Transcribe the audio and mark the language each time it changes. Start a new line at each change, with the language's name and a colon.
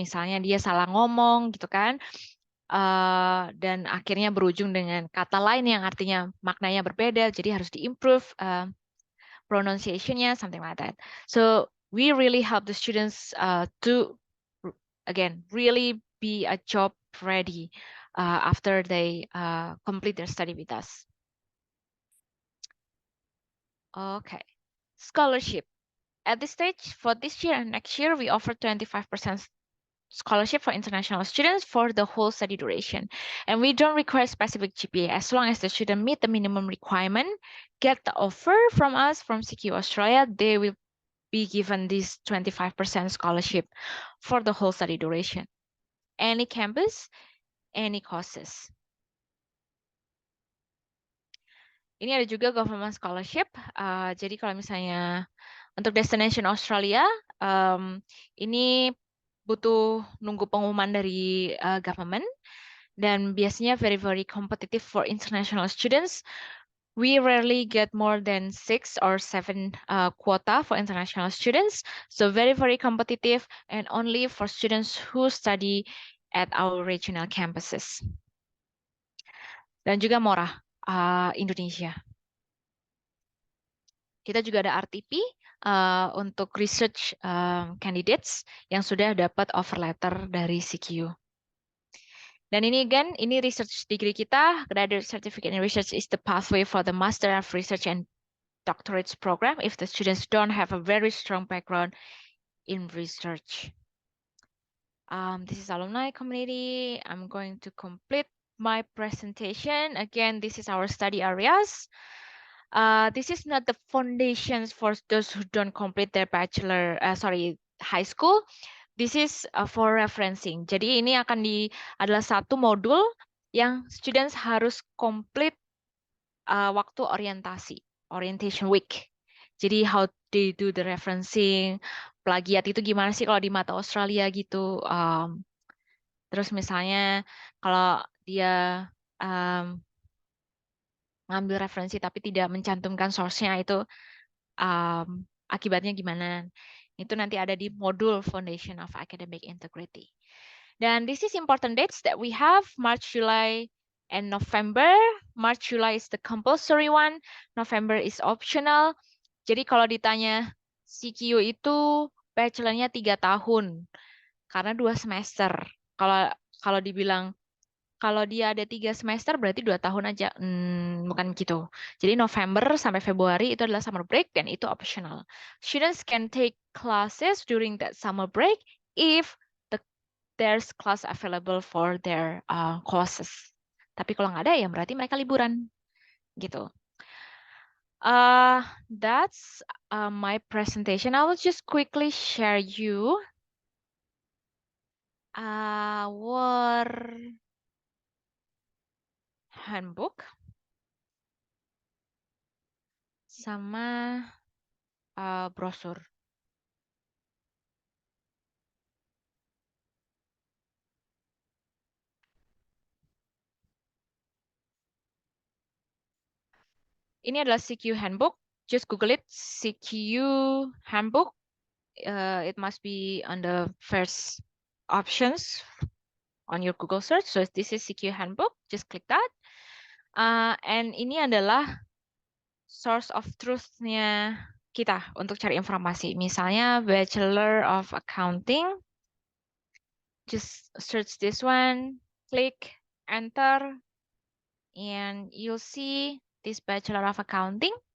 Indonesian: Misalnya dia salah ngomong gitu kan. Dan akhirnya berujung dengan kata lain yang artinya maknanya berbeda. Jadi harus diimprove pronunciation-nya,
English: something like that. So we really help the students to, again, really be a job ready after they complete their study with us. Okay, scholarship. At this stage, for this year and next year, we offer 25% scholarship for international students for the whole study duration. And we don't require specific GPA. As long as the student meet the minimum requirement, get the offer from us, from CQ Australia, they will be given this 25% scholarship for the whole study duration. Any campus, any courses.
Indonesian: Ini ada juga government scholarship. Jadi kalau misalnya untuk destination Australia, ini butuh nunggu pengumuman dari government, dan biasanya
English: very competitive for international students. We rarely get more than 6 or 7 quota for international students, so very competitive, and only for students who study at our regional campuses.
Indonesian: Dan juga murah, Indonesia. Kita juga ada RTP untuk research candidates yang sudah dapat offer letter dari CQ. Dan ini
English: again, ini research degree kita, graduate certificate in research is the pathway for the Master of Research and Doctorate program if the students don't have a very strong background in research. This is alumni community. I'm going to complete my presentation. Again, this is our study areas. This is not the foundations for those who don't complete their high school. This is for referencing.
Indonesian: Jadi ini adalah satu modul yang students harus complete waktu orientation week. Jadi
English: how they do the referencing,
Indonesian: plagiat itu gimana sih kalau di mata Australia gitu. Terus misalnya kalau dia ngambil referensi tapi tidak mencantumkan source-nya itu akibatnya gimana. Itu nanti ada di modul Foundation of Academic Integrity.
English: Dan this is important dates that we have, March, July, and November. March, July is the compulsory one. November is optional.
Indonesian: Jadi kalau ditanya CQ itu bachelor-nya 3 tahun karena 2 semester. Kalau dibilang kalau dia ada 3 semester berarti 2 tahun aja. Bukan gitu. Jadi November sampai Februari itu adalah summer break dan itu optional.
English: Students can take classes during that summer break if there's class available for their courses.
Indonesian: Tapi kalau nggak ada ya berarti mereka liburan. Gitu.
English: That's my presentation. I will just quickly share you our handbook
Indonesian: sama brosur. Ini adalah
English: CQ handbook. Just Google it, CQ handbook. It must be on the first options on your Google search. So this is CQ handbook. Just click that.
Indonesian: And ini adalah
English: source of truth-
Indonesian: nya kita untuk cari informasi. Misalnya Bachelor of Accounting.
English: Just search this one, click enter, and you'll see this Bachelor of Accounting.